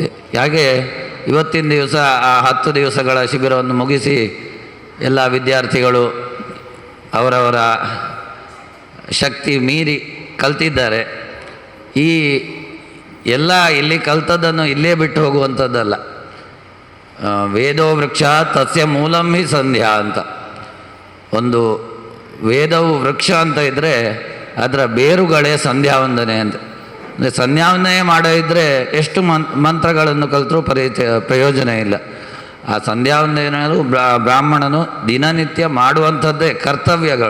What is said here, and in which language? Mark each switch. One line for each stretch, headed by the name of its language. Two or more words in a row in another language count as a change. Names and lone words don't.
Kannada: ಹಾಗೆ ಇವತ್ತಿನ ದಿವಸ ಆ 10 ದಿವಸಗಳ ಶಿಬಿರವನ್ನು ಮುಗಿಸಿ ಎಲ್ಲ ವಿದ್ಯಾರ್ಥಿಗಳು ಅವರವರ ಶಕ್ತಿ ಮೀರಿ ಕಲ್ತಿದ್ದಾರೆ. ಈ ಎಲ್ಲ ಇಲ್ಲಿ ಕಲ್ತದ್ದನ್ನು ಇಲ್ಲೇ ಬಿಟ್ಟು ಹೋಗುವಂಥದ್ದಲ್ಲ.
Sanskrit: ವೇದೋ ವೃಕ್ಷ ತಸ್ಯ ಮೂಲಂ ಹಿ ಸಂಧ್ಯಾ ಅಂತ.
Kannada: ಒಂದು ವೇದವು ವೃಕ್ಷ ಅಂತ ಇದ್ದರೆ ಅದರ ಬೇರುಗಳೇ ಸಂಧ್ಯಾವಂದನೆ ಅಂತ. ಅಂದರೆ ಸಂಧ್ಯಾವಂದನೆ ಮಾಡೋ ಇದ್ದರೆ ಎಷ್ಟು ಮಂತ್ರಗಳನ್ನು ಕಲಿತರೂ ಪ್ರಯೋಜನ ಇಲ್ಲ. ಆ ಸಂಧ್ಯಾವಂದನೆಯು ಬ್ರಾಹ್ಮಣನು ದಿನನಿತ್ಯ ಮಾಡುವಂಥದ್ದೇ ಕರ್ತವ್ಯಗಳು.